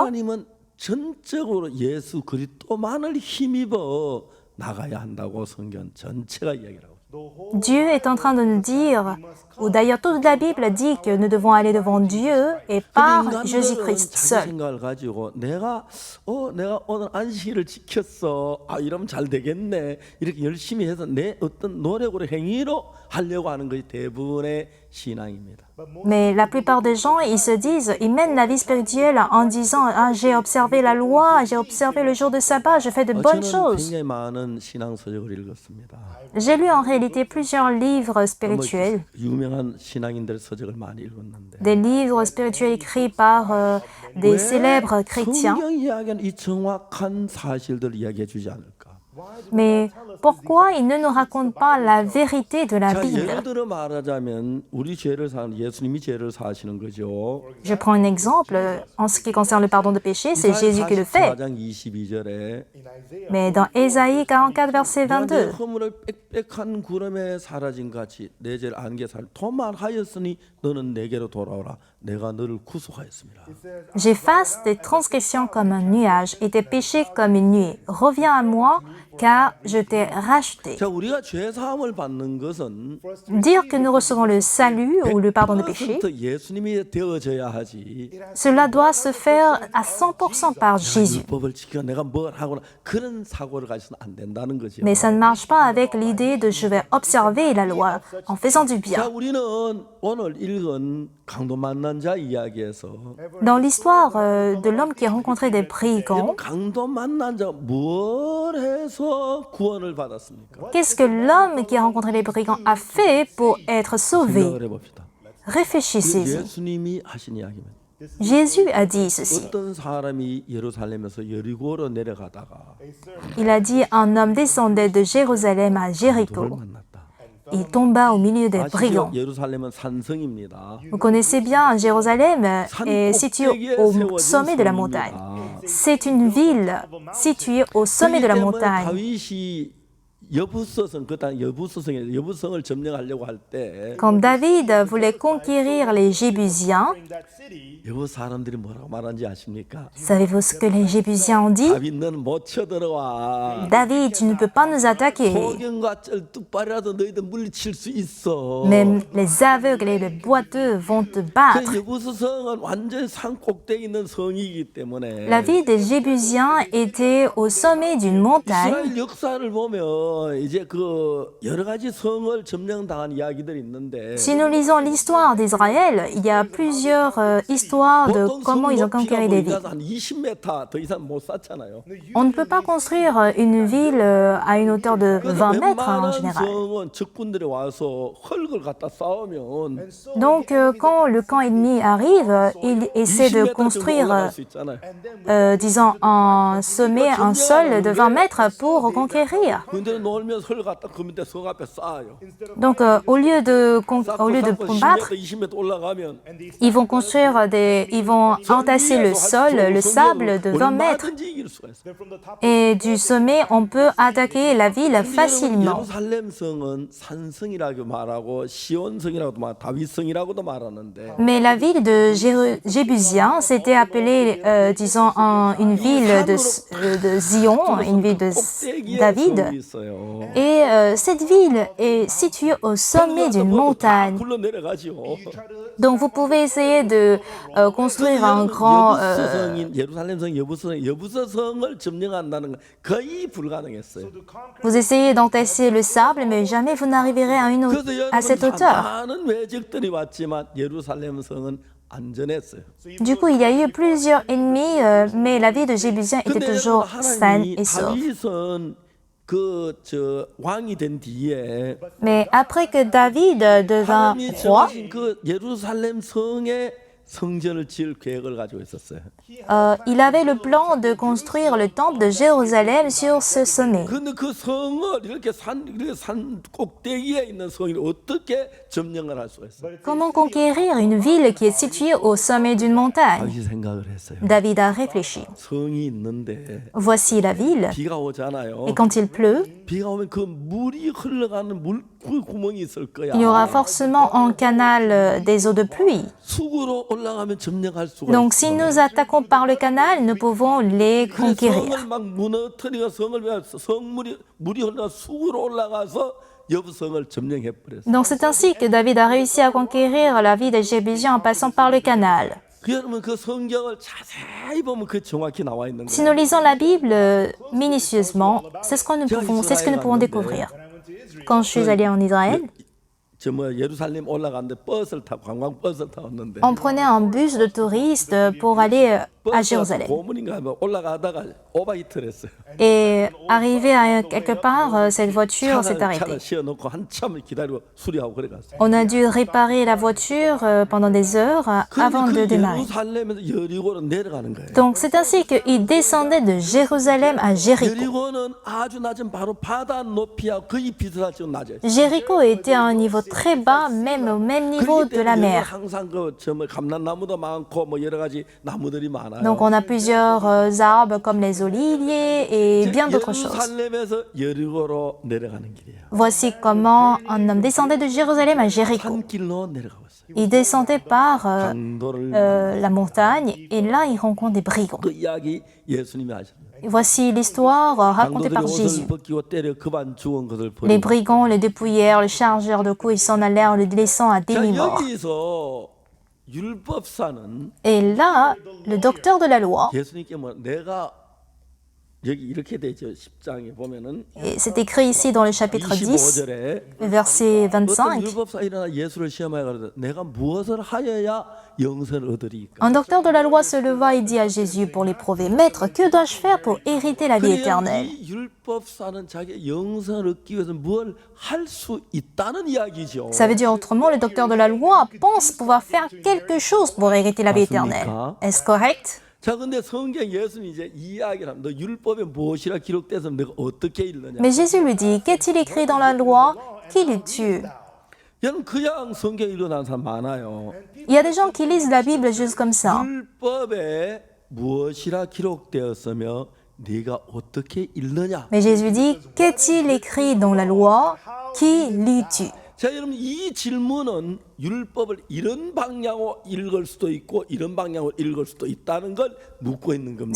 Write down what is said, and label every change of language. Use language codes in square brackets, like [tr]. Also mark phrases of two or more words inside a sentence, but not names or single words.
[ko] 하나님은 전적으로 예수 그리스도만을 힘입어 나가야 한다고 성경 전체가 이야기를 하고 [fr] Dieu est en train de nous dire, ou d'ailleurs toute la Bible dit que nous devons aller devant Dieu et par [ko] 인간들은 [fr] Jésus-Christ [ko] 자기 [fr] seul. [ko] 생각을 가지고 내가 오늘 안식일을 지켰어. 이러면 잘 되겠네. 이렇게 열심히 해서 내 어떤 노력으로 행위로 하려고 하는 것이 대부분의 신앙입니다. [fr] Mais la plupart des gens, ils se disent, ils mènent la vie spirituelle en disant, ah, j'ai observé la loi, j'ai observé le jour de sabbat, je fais de bonnes [ko] 저는 [fr] choses. [ko] 굉장히 많은 신앙 서적을 읽었습니다. [fr] J'ai lu en réalité plusieurs livres spirituels, [ko] 유명한 신앙인들 서적을 많이 읽었는데 [fr] des livres spirituels écrits par des célèbres chrétiens. [ko] 성경 이야기는 이 정확한 사실들을 이야기해 주지 않을까? [fr] Mais pourquoi ils ne nous racontent pas la vérité de la [ko] 자, 예를 [fr] Bible? [ko] 들어 말하자면 우리 죄를 사는 예수님이 죄를 사시는 거죠. [fr] Je prends un exemple. En ce qui concerne le pardon de péché, c'est Jésus qui le fait. [ko] 44장 22절에 [fr] Mais dans Ésaïe 44, verset [ko] 내 [fr] 22, [ko] 허물을 빽빽한 구름에 사라진 같이 내 죄를 안개 살 도말하였으니 너는 내게로 돌아오라. 내가 너를 구속하였습니다. [fr] j'efface tes transgressions comme un nuage et tes péchés comme une nuée. Reviens à moi, car je t'ai racheté. [ko] 자, 우리가 죄 사함을 받는 것은 [fr] Dire que nous recevons le salut ou le pardon de péché, [ko] 100% 예수님이 되어져야 하지. [fr] cela doit se faire à 100% par Jésus. [ko] 율법을 지켜 내가 뭘 하거나 그런 사고를 가지서는 안 된다는 거죠. [fr] Mais ça ne marche pas avec l'idée de je vais observer la loi en faisant du [ko] 자, [fr] bien. [ko] 우리는 오늘 읽은 강도 만난 자 이야기에서 [fr] Dans l'histoire de l'homme qui a rencontré des brigands, [ko] 강도 만난 자 뭘 해서 구원을 받았습니까? [fr] qu'est-ce que l'homme qui a rencontré les brigands a fait pour être sauvé? [ko] 생각을 해봅시다. [fr] Réfléchissez-y. [ko] 예수님이 하신 이야기입니다. [fr] Jésus a dit ceci. [ko] 어떤 사람이 예루살렘에서 여리고로 내려가다가 [fr] Il a dit, un homme descendait de Jérusalem à [ko] 강도를 [fr] Jéricho. [ko] 만났다. [fr] Il tomba au milieu des [ko] 아시죠? [fr] brigands. [ko] 예루살렘은 산성입니다. [fr] Vous connaissez bien, Jérusalem est située au sommet de la montagne. C'est une ville située au sommet de la montagne. [ko] 다윗이 여부서성 그다음 여부성을 점령하려고 할 때 [fr] Quand David voulait conquérir les Jébusiens, [ko] 여부 사람들이 뭐라고 말하는지 아십니까? [fr] savez-vous ce que les Jébusiens ont dit? [ko] 다윗 너는 못 쳐들어와. [fr] David, tu ne peux pas nous attaquer. [ko] 소경과 쩔뚝발이라도 너희들 물리칠 수 있어. [fr] Même les aveugles et les boiteux vont te battre. [ko] 그 여부서성은 완전 산 꼭대기 있는 성이기 때문에 [fr] La ville des Jébusiens était au sommet d'une montagne. [ko] 이스라엘 역사를 보면 이제 그 여러 가지 성을 점령당한 이야기들이 있는데 [fr] Si nous lisons l'histoire d'Israël, il y a plusieurs histoires de [ko] 보통 [fr] comment [ko] 성 [fr] ils ont [ko] 높이가 [fr] conquéri des villes. [ko] 보니까 한 20m 더 이상 못 쌓잖아요. [fr] On ne peut pas construire une ville à une hauteur de 20 mètres en [ko] 웬만한 [fr] général. [ko] 성은 적군들이 와서 흙을 갖다 쌓으면 [fr] Donc quand le camp ennemi arrive, il essaie de [ko] 20m 정도 [fr] construire, [ko] 올라갈 수 있잖아요. [fr] disons, un sommet, un sol de 20 mètres pour conquérir. [ko] 근데 놀면서 흙을 갖다 그 밑에 성 앞에 쌓아요. [fr] Donc au lieu de [ko] 쌓고 [fr] combattre, [ko] 10m, 20m 올라가면 [fr] ils vont ils vont entasser le sol, le sable de 20 mètres. [ko] 얼마든지 이길 수가 있어요. [fr] Et du sommet, on peut attaquer la ville facilement. [ko] 예루살렘 성은 산성이라고 말하고 시온성이라고도 말, 다윗성이라고도 말하는데 [fr] Mais la ville de Jébusiens, c'était appelée, disons, une ville de Zion, une ville de David. Et cette ville est située au sommet d'une montagne. [ko] 굴러 내려가죠. [fr] Donc vous pouvez essayer de construire un grand... [ko] 여부서성인 예루살렘성 여부서성을 점령한다는 건 거의 불가능했어요. [fr] vous essayez d'entasser le sable, mais jamais vous n'arriverez à cette hauteur. [ko] 많은 외적들이 왔지만 예루살렘성은 안전했어요. [fr] Du coup, il y a eu plusieurs ennemis, mais la ville de Jébusien était toujours saine et sauve. [ko] 다윗은 왕이 된 뒤에 [fr] Mais après que David devint [ko] 하나님이 [fr] roi, [ko] 정하신 그 예루살렘 성에 성전을 지을 계획을 가지고 있었어요. [fr] il avait le plan de construire le temple de Jérusalem sur ce sommet. [ko] 근데 그 성을 이렇게 산 꼭대기에 있는 성을 어떻게 점령을 할 수가 있어요? [fr] Comment conquérir une ville qui est située au sommet d'une montagne? [ko] 다윗이 생각을 했어요. [fr] David a réfléchi. [ko] 성이 있는데 [fr] Voici la ville, [ko] 비가 오잖아요. [fr] et quand il pleut, [ko] 비가 오면 그 물이 흘러가는 그 구멍이 있을 거야. [fr] il y aura forcément un canal des eaux de pluie. [ko] 수구로 올라가면 점령할 수가 [fr] Donc [ko] 있어. [fr] si nous attaquons par le canal, nous pouvons les conquérir. [ko] 성을 막 무너뜨리고 물이 흘러 수구로 올라가서 여부성을 점령해 버렸어. [fr] Donc c'est ainsi que David a réussi à conquérir la ville des Jébusiens en passant par le canal. [ko] 여러분 그 성경을 자세히 보면 그 정확히 나와 있는 [fr] Si [ko] 거예요. [fr] nous lisons la Bible minutieusement, c'est ce que nous pouvons découvrir. Quand je suis allée en Israël, [ko] 예루살렘 올라가는데 버스를 타고 관광 버스를 타고 왔는데 [fr] on prenait un bus de touristes pour aller à Jérusalem. [ko] 고문인가 올라가다가 오바이트를 했어요. [fr] Et arrivé à quelque part, cette voiture s'est [ko] 차를 [fr] arrêtée. [ko] 씌워놓고 한참을 기다리고 수리하고 그래 갔어요. [fr] On a dû réparer la voiture pendant des heures avant de [ko] 그런데 그 [fr] démarrer. [ko] 예루살렘에서 여리고로 내려가는 거예요. [fr] Donc c'est ainsi qu'il descendait de Jérusalem à Jéricho. [ko] 여리고는 아주 낮은 바로 바다 높이와 거의 비슷할 정도 낮아요. [fr] Jéricho était à un niveau très bas, même au même niveau de la mer. [ko] 항상 감람나무도 많고 뭐 여러 가지 나무들이 많아요. [fr] Donc on a plusieurs arbres comme les oliviers et bien d'autres choses. [ko] 예루살렘에서 여리고로 내려가는 길이에요. [fr] Voici comment un homme descendait de Jérusalem à Jéricho. [ko] 한 길로 내려가고 있어요. [fr] Il descendait par [ko] 강도를 [fr] la montagne et là il rencontre des brigands. [ko] 그 이야기 예수님이 하셨어요. [fr] Voici l'histoire racontée [ko] 강도들이 [fr] par [ko] 옷을 [fr] Jésus. [ko] 벗기고 때려 그반 죽은 것을 [fr] Les [ko] 버리고. [fr] brigands le dépouillèrent, le chargèrent de coups et s'en allèrent, le laissant à [ko] 자, [fr] demi-mort. [ko] 여기서 율법사는 [fr] Et là, le docteur de la loi, [ko] 예수님께 내가 여기 이렇게 되죠. 10장에 보면은 [fr] et c'est écrit ici dans le chapitre 10, [ko] 25절에 [fr] verset [ko] 어떤 [fr] 25, [ko] 율법사 일어나 예수를 시험하여 가로되 내가 무엇을 하여야 영생을 얻으리까? [fr] un docteur de la loi se leva et dit à Jésus pour l'éprouver, Maître, que dois-je faire pour hériter la vie éternelle? [ko] 이 율법사는 자기 영생을 얻기 위해서 뭘 할 수 있다는 이야기죠. [fr] Ça veut dire autrement, le docteur de la loi pense pouvoir faire quelque chose pour hériter la vie éternelle. Est-ce correct? [ko] 자, 근데 성경 예수님이 이제 이 이야기를 하면 너 율법에 무엇이라 기록돼서 내가 어떻게 읽느냐? [fr] Mais Jésus lui dit, qu'est-il écrit dans la loi? Qui lis-tu? [ko] 여러분 그냥 성경 읽어나는 사람 많아요. [fr] Il y a des gens qui lisent la Bible juste comme ça. [ko] 율법에 무엇이라 기록되었으며 네가 어떻게 읽느냐? [fr] Mais Jésus dit, qu'est-il écrit dans la loi? Qui lis-tu? [ko] 자, 여러분 이 질문은 율법을 이런 방향으로 읽을 수도 있고 이런 방향으로 읽을 수도 있다는 걸 묻고 있는 겁니다.